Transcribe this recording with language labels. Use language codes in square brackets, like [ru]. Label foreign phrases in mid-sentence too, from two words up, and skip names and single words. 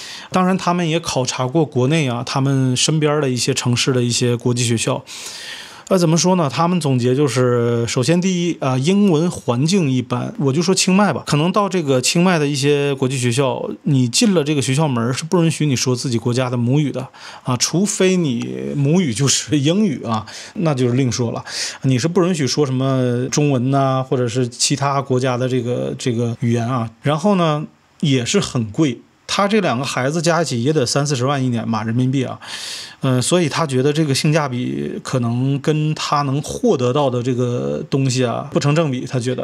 [zh] 當然他們也考察過國內啊，他們身邊的一些城市的一些國際學校。怎麼說呢？他們總結就是，首先第一啊，英文環境一般。我就說清邁吧，可能到这個清邁的一些国際學校，你進了這個學校門是不允許你說自己國家的母語的啊，除非你母語就是英語啊，那就是另說了。你是不允許說什麼中文吶，或者是其他國家的這個語言啊。然後呢，也是很貴。他這兩個孩子加一起也得30-40萬一年吧，人民幣啊，所以他覺得這個性價比可能跟他能獲得到的這個東西啊不成正比，他覺得。